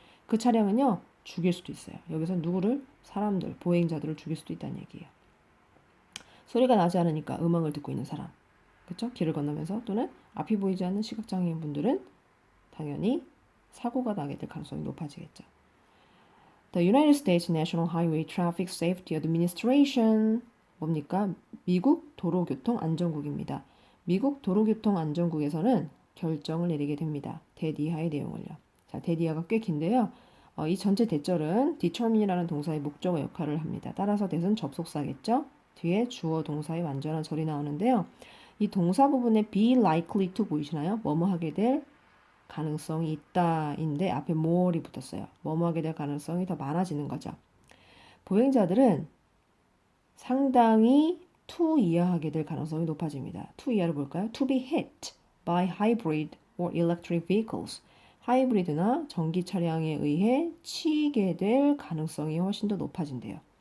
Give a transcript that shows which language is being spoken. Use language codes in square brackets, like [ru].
[ko] 그 차량은요, 죽일 수도 있어요. 여기서 누구를? 사람들, 보행자들을 죽일 수도 있다는 얘기예요. 소리가 나지 않으니까 음악을 듣고 있는 사람, 그렇죠? 길을 건너면서 또는 앞이 보이지 않는 시각장애인 분들은 당연히 사고가 나게 될 가능성이 높아지겠죠. [en] The United States National Highway Traffic Safety Administration [ko] 뭡니까? 미국 도로교통안전국입니다. 미국 도로교통안전국에서는 결정을 내리게 됩니다. 대디하의 내용을요. 자, 대디하가 꽤 긴데요. 이 전체 대절은 determine이라는 동사의 목적어 역할을 합니다. 따라서 that은 접속사겠죠? 뒤에 주어 동사의 완전한 절이 나오는데요. 이 동사 부분에 [en] be likely to [ko] 보이시나요? 뭐뭐 하게 될 가능성이 있다인데 앞에 more이 붙었어요. 뭐뭐 하게 될 가능성이 더 많아지는 거죠. 보행자들은 상당히 to 이하하게 될 가능성이 높아집니다. to 이하를 볼까요? [en] To be hit by hybrid or electric vehicles. [ko] 하이브리드나 전기 차량에 의해 치이게 될 가능성이 훨씬 더 높아진대요.